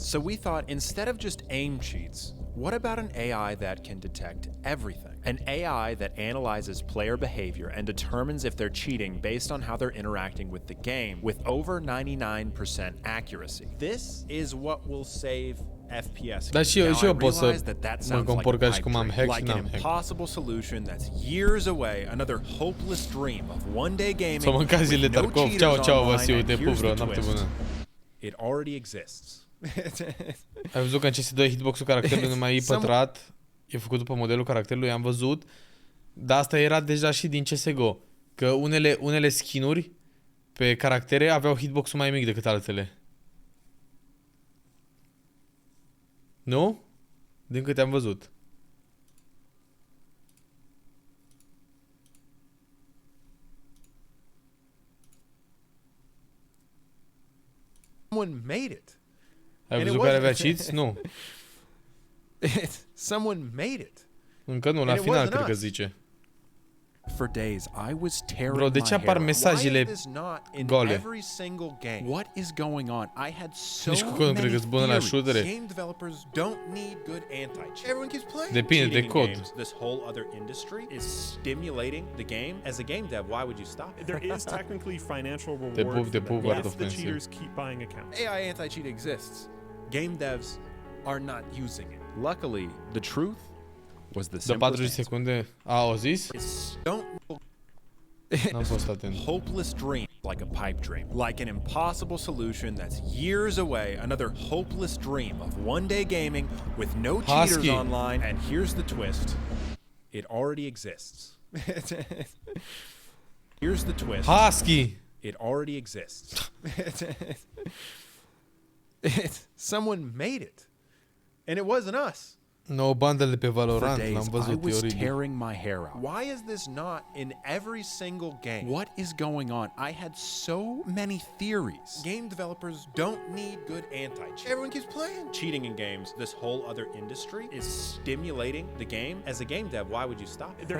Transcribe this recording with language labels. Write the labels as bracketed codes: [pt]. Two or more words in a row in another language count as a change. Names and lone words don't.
[en] So we thought, instead of just aim cheats, what about an AI that can detect everything? An AI that analyzes player behavior and determines if they're cheating based on how they're interacting with the game with over 99% accuracy. This is what will save FPS. [ro] Dar și eu pot să mă compor ca și cum am hack și like n-am an hack. [en] impossible solution that's years away, another hopeless dream of one day gaming. [ro] Să mâncați zile Tarkov. Ceau, Vasiu, te pup, bro, noapte bună. [en] It already exists. [ro] Ai văzut că în CS2 hitbox-ul caracterului numai e pătrat, e făcut după modelul caracterului, am văzut, dar asta era deja și din CSGO, că unele skin-uri pe caractere aveau hitbox-ul mai mic decât altele. Nu? Din câte am văzut. [en] Someone made it. [ro] Ai văzut care avea cheats? Nu. [en] Someone made it. [ro] Încă nu, la final cred că zice. [en] For days, I was tearing [ro] Bro, de ce apar mesajele gole? [en] every single game? What is going on? I had so [ro] Nici cu codul cred că-s bună la shootere. [en] Game developers don't need good anti-cheat. Everyone keeps playing. [ro] Depinde de cod. [en] This whole other industry is stimulating the game. As a game dev, why would you stop it? There is technically financial reward [ro] Te pup, [en] for [ro] te [en] them [ro] pup, Art [en] if of the Fence. cheaters keep buying accounts. AI anti-cheat exists. Game devs are not using it. Luckily, the truth was the [ro] De [en] simplest [ro] 40 [en] answer. [ro] secunde au zis? [en] Don't [ro] N-am fost atent. [en] Hopeless dream, like a pipe dream, like an impossible solution that's years away, another hopeless dream of one day gaming with no cheaters online. And here's the twist: it already exists. Here's the twist: Husky! it already exists. Someone made it, and it wasn't us. [ro] Nou bundle de pe For Valorant, [en] days, [ro] l-am [en] I [ro] văzut, e [en] was [ro] oribil. [en] tearing my hair out. Why is this not in every single game? What is going on? I had so many theories. Game developers don't need good anti-cheat. Everyone keeps playing. Cheating in games, this whole other industry is stimulating the game. As a game dev, why would you stop it?